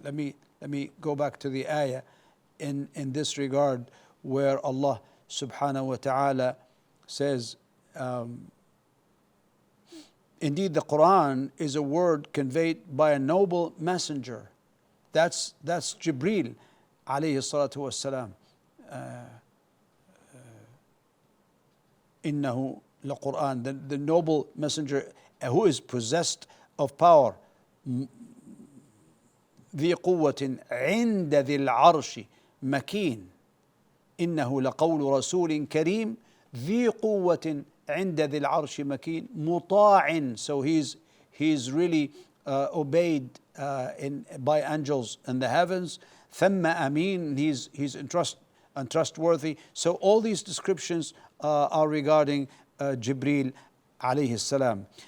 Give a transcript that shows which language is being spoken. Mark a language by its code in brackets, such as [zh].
[en] Let me go back to the ayah in this regard, where Allah subhanahu wa ta'ala says, indeed the Quran is a word conveyed by a noble messenger. That's Jibril alayhi salatu wassalam. [ar] Innahu laqur'an, [en] the noble messenger who is possessed of power. [ar] ذي قوة عند ذي العرش مكين إنه لقول رسول كريم ذي قوة عند ذي العرش مكين مطاع. [en] So he's really obeyed by angels in the heavens. [ar] ثم أمين, [en] he's untrustworthy. So all these descriptions are regarding Jibril alayhi salam.